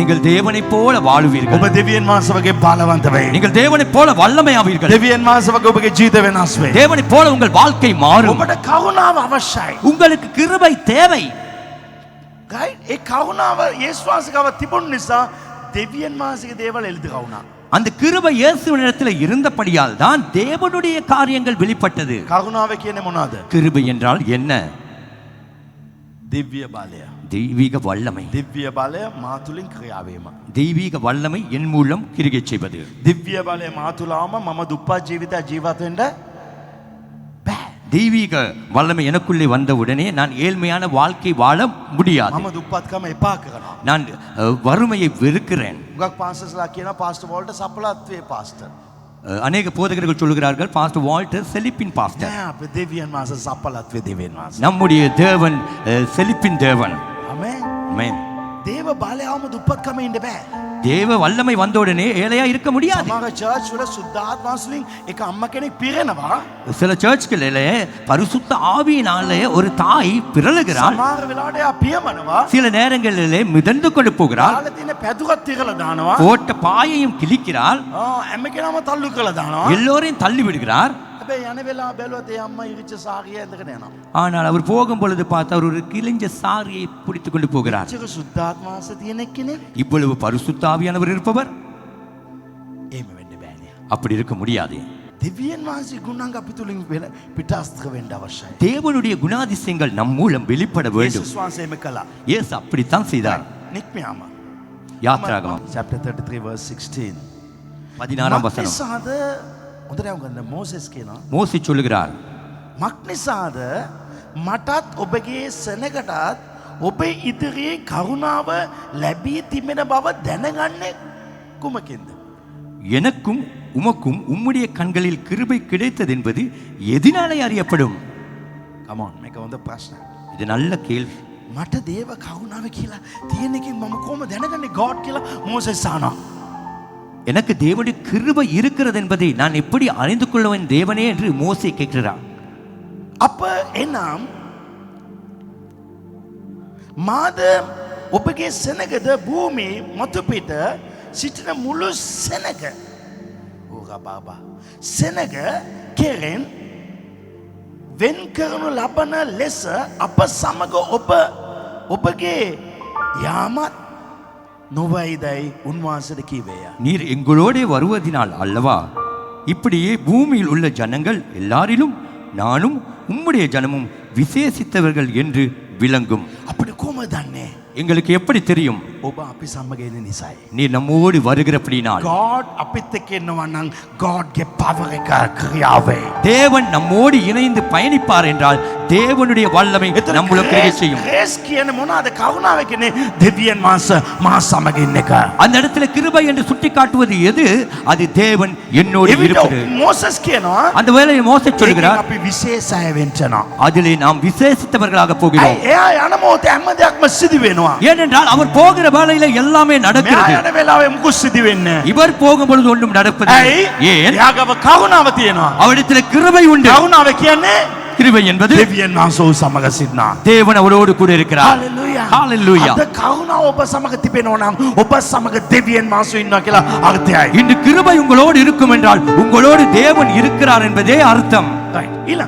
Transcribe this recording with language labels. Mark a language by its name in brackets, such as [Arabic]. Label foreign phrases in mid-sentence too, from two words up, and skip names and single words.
[Tamil] நீங்கள் தேவனைப் போல வாழ்வீர்கள். [Sinhala] ඔබ දෙවියන් වහන්සේ වගේ බලවන්ත වෙන්න. [Tamil] நீங்கள் தேவனைப் போல வல்லமையாவீர்கள். [Sinhala] දෙවියන් වහන්සේ වගේ ඔබගේ ජීවිත වෙනස් වෙයි. [Tamil] தேவனைப் போல உங்கள் வாழ்க்கை மாறும். [Sinhala] ඔබට කරුණාව අවශ්‍යයි. [Tamil] உங்களுக்கு கிருபை தேவை. [Sinhala] ගයිඩ් ඒ කරුණාව යේසුස් වහන්සේ ගාව තිබුණ නිසා දෙවියන් වහන්සේගේ දේවල් එළිදරව් වුණා. [Tamil] அந்த கிருபை இயேசுவினிடத்தில் இருந்தபடியால் தான் தேவனுடைய காரியங்கள் வெளிப்பட்டது. [Sinhala] කරුණාව කියන්නේ මොනවද? [Tamil] கிருபை என்றால் என்ன? [Sinhala] දිව්‍ය බලය. [Tamil] தெய்வீக வல்லமை. [Sinhala] දිව්‍ය බලය මා තුලින් ක්‍රියා වීම. [Tamil] தெய்வீக வல்லமை என் மூலம் கிரியை செய்வது. [Sinhala] දිව්‍ය බලය මා තුලම මම දුප්පත් ජීවිතය ජීවත් වෙන්න බෑ. [Tamil] தெய்வீக வல்லமை எனக்குள்ளே வந்தவுடனே நான் ஏழ்மையான வாழ்க்கை வாழ முடியாது. [Sinhala] මම දුප්පත්කම එපා කරනවා. [Tamil] நான் வறுமையை வெறுக்கிறேன். [Sinhala] උගක් පාස්ටර්ස්ලා කියනවා පාස්ටර් වෝල්ට සපලත්වේ පාස්ටර්. [Tamil] அநேக போதகர்கள் சொல்கிறார்கள் பாஸ்டர் வால்டர் செழிப்பின் பாஸ்டர். [Sinhala] නෑ අපේ දෙවියන් වහන්සේ සපලත්වේ දෙවියන් වහන්සේ. [Tamil] நம்முடைய தேவன் செழிப்பின் தேவன். [Sinhala] ආමේන්. [Tamil] ஆமென். [Sinhala] දේව බලයවම දුප්පත්කම ඉන්න බෑ. [Tamil] தேவ வல்லமை வந்தவுடனே ஏழையா இருக்க முடியாது. [Sinhala] සමහර චර්ච් වල සුද්ධාත්ම වහන්සේලින් එක අම්මා කෙනෙක් පිරෙනවා. [Tamil] சில சர்ச்களிலே பரிசுத்த ஆவியினாலே ஒரு தாய் பிறழுகிறாள். [Sinhala] සමහර වෙලාවට එයා පියමනවා. [Tamil] சில நேரங்களிலே மிதந்து கொண்டு போகிறாள். [Sinhala] තාල තියෙන පැදුරක් තිරලා දානවා. [Tamil] போட்ட பாயையும் கிழிக்கிறாள். [Sinhala] හැම කෙනාම තල්ලු කරලා දානවා. [Tamil] எல்லோரையும் தள்ளி விடுகிறார். [Sinhala] හැබැයි යන වෙලාව බැලුවත් ඒ අම්මා ඉරිච්ච සාරිය ඇඳගෙන යනවා. [Tamil] ஆனால் அவர் போகும் பொழுது பார்த்து அவர் ஒரு கிழிஞ்ச சாரியை பிடித்துக் கொண்டு போகிறார். [Sinhala] චක සුද්ධාත්ම වහන්සේ තියෙන කෙනෙක් [Tamil] இவ்வளவு பரிசுத்த ஆவியானவர் இருப்பவர் [Sinhala] එහෙම වෙන්න බෑනේ. [Tamil] அப்படி இருக்க முடியாது. [Sinhala] දෙවියන් වහන්සේ ගුණාංග අපි තුලින් පිටස්තර වෙන්න අවශ්‍යයි. [Tamil] தேவனுடைய குணாதிசயங்கள் நம் மூலம் வெளிப்பட வேண்டும். [Sinhala] යේසුස් වහන්සේ එම කළා. [Tamil] இயேசு அப்படித்தான் செய்தார். [Sinhala] නික්මයාම [Tamil] யாத்திராகமம் [English] chapter 33 verse 16. [Tamil] 16 வசனம். [Sinhala] මක්නිසාද හොඳට ගන්න මෝසෙස් කියනවා. [Tamil] மோசே சொல்லுகிறார், [Sinhala] මක්නිසාද මටත් ඔබගේ සෙනගටත් ඔබ ඉදිරියේ කරුණාව ලැබී තිබෙන බව දැනගන්නේ කුමකින්ද? [Tamil] எனக்கும் உமக்கும் உம்முடைய கண்களில் கிருபை கிடைத்தது என்பது எதினாலே அறியப்படும்? [English] come on [Sinhala] මේක හොඳ ප්‍රශ්නයක්. [Tamil] இது நல்ல கேள்வி. [Sinhala] මට දේව කරුණාව කියලා තියෙන එකෙන් මම කොහොම දැනගන්නේ God කියලා මෝසෙස් අහනවා. [Tamil] எனக்கு தேவனுடைய கிருபை இருக்கிறது என்பதை நான் எப்படி அறிந்து கொள்வேன் தேவனே என்று மோசே கேட்கிறார். [Sinhala] අප එනම් මාද ඔබගේ සෙනගද භූමි මතු පිට සිටින මුළු සෙනග ඕගබාබා සෙනග කෙරෙන් වෙන් කරනු ලබන ලෙස අප සමග ඔබගේ යාමත් නොවයිදයි උන්වහන්සේට කීවේය. [Tamil] நீர் எங்களோடே வருவதினால் அல்லவா இப்படியே பூமியில் உள்ள ஜனங்கள் எல்லாரிலும் நானும் உம்முடைய ஜனமும் விசேஷித்தவர்கள் என்று விளங்கும். [Sinhala] අපිට කොහොමද දන්නේ? [Tamil] எங்களுக்கு எப்படி தெரியும்? [Sinhala] ඔබ අපි සමග ඉන්න නිසායි. [Tamil] நீர் நம்மோடு வருகிறபடினால். [Sinhala] God අපිත් එක්ක ඉන්නවා නම් God ගේ power එක ක්‍රියාවේ. [Tamil] தேவன் நம்மோடு இணைந்து பயணிப்பார் என்றால் தேவனுடைய வல்லமை நம்முள்ள கிரியை செய்யும். [Sinhala] grace කියන්නේ මොනවාද? කරුණාව කියන්නේ දෙවියන් වහන්සේ මා සමග ඉන්න එක. [Tamil] அந்த இடத்துல கிருபை என்று சுட்டி காட்டுவது எது? அது தேவன் என்னோடு இருப்பது. [Sinhala] மோசஸ் කියනවා [Tamil] அந்த வேளையில் மோசே சொல்கிறார், [Sinhala] අපි විශේෂ අය වෙන්නවා. [Tamil] அதிலே நாம் விசேஷித்தவர்களாக போகிறோம். [Sinhala] එයා යන මොහොතේ හැම දෙයක්ම සිදු වෙනවා. [Tamil] ஏனென்றால் அவர் போகிற வேளையில எல்லாமே நடக்கிறது. [Sinhala] මෙයා යන වෙලාවේ මුකුත් සිදු වෙන්නේ නැහැ. [Tamil] இவர் போகும் பொழுது ஒன்றும் நடப்பதில்லை. ஏன்? [Sinhala] එයාගව කරුණාව තියෙනවා. [Tamil] அவரிடத்தில் கிருபை உண்டு. [Sinhala] කරුණාව කියන්නේ [Tamil] கிருபை என்பது [Sinhala] දෙවියන් වහන්සේ ඔහු සමග සිටිනා. [Tamil] தேவன் அவரோடு கூட இருக்கிறார். [Sinhala] හalleluya. Hallelujah. අද කරුණාව ඔබ සමග තිබෙනවා නම් ඔබ සමග දෙවියන් වහන්සේ ඉන්නවා කියලා අර්ථයයි. [Tamil] இன்று கிருபை உங்களோடு இருக்கும் என்றால் உங்களோடு தேவன் இருக்கிறார் என்பதே அர்த்தம். [Sinhala] right. ඊළඟ